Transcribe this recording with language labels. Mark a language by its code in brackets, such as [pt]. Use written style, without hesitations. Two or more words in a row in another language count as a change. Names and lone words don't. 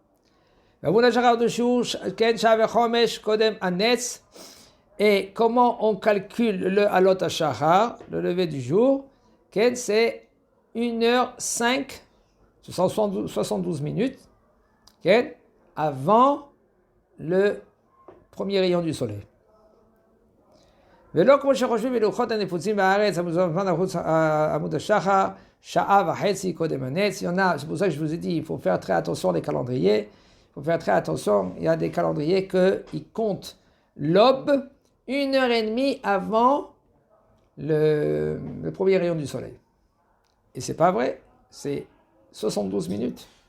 [fr] Et comment on calcule le [he] עלות השחר, [fr] le lever du jour? C'est 1h05, 72 minutes, avant le premier rayon du soleil. [he] ולא כמו שחושבים בלוחות הנפוצים בארץ, המוזמן עמוד השחר, שעה וחצי קודם הנץ. [fr] C'est pour ça que je vous ai dit, il faut faire très attention aux calendriers. Il faut faire très attention, il y a des calendriers qui comptent l'aube 1h30 avant le premier rayon du soleil. Et c'est pas vrai, c'est 72 minutes.